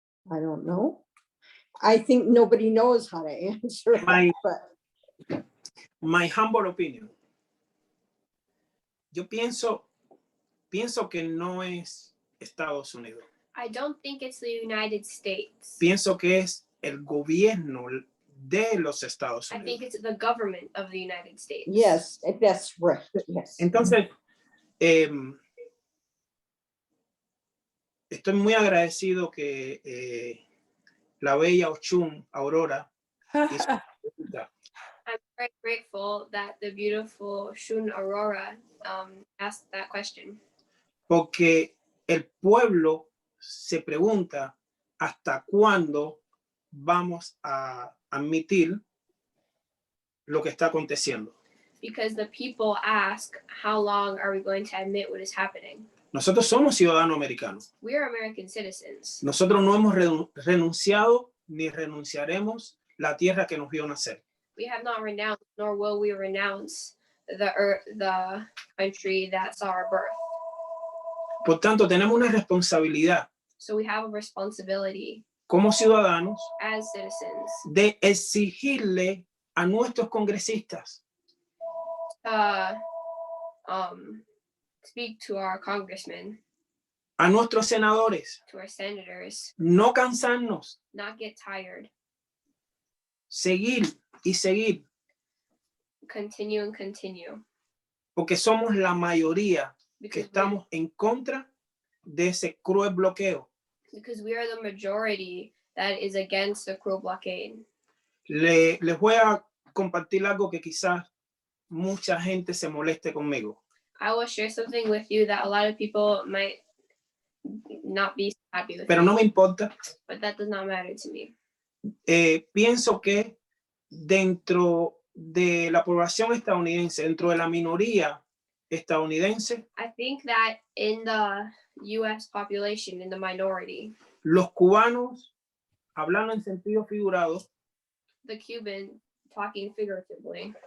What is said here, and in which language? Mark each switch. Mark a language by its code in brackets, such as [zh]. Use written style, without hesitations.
[en] I don't know. I think nobody knows how to answer that, but. My humble opinion. [es] Yo pienso que no es Estados Unidos. [en] I don't think it's the United States. [es] Pienso que es el gobierno de los Estados [en] I think [es] Unidos. [en] it's the government of the United States. Yes, that's right, yes. [es] Entonces, estoy muy agradecido que la bella Ochun, Aurora, hizo esta pregunta. [en] I'm very grateful that the beautiful Shun Aurora asked that question. [es] Porque el pueblo se pregunta hasta cuándo vamos a admitir lo que está aconteciendo. [en] Because the people ask, how long are we going to admit what is happening? [es] Nosotros somos ciudadanos americanos. [en] We are American citizens. [es] Nosotros no hemos renunciado ni renunciaremos la tierra que nos vio nacer. [en] We have not renounced, nor will we renounce the country that saw our birth. [es] Por tanto, tenemos una responsabilidad [en] So we have a responsibility [es] como ciudadanos [en] as citizens [es] de exigirle a nuestros congresistas [en] to speak to our congressmen, [es] a nuestros senadores, [en] to our senators, [es] no cansarnos, [en] not get tired, [es] seguir y seguir, [en] continue and continue, [es] porque somos la mayoría que [en] because [es] estamos en contra de ese cruel bloqueo. [en] we are the majority that is against the cruel blockade. [es] Les voy a compartir algo que quizás mucha gente se moleste conmigo. [en] I will share something with you that a lot of people might not be happy with, [es] Pero no me importa. [en] but that does not matter to me. [es] Pienso que dentro de la población estadounidense, dentro de la minoría estadounidense, [en] I think that in the US population, in the minority, [es] los cubanos, hablando en sentido figurado, [en] the Cuban, talking figuratively,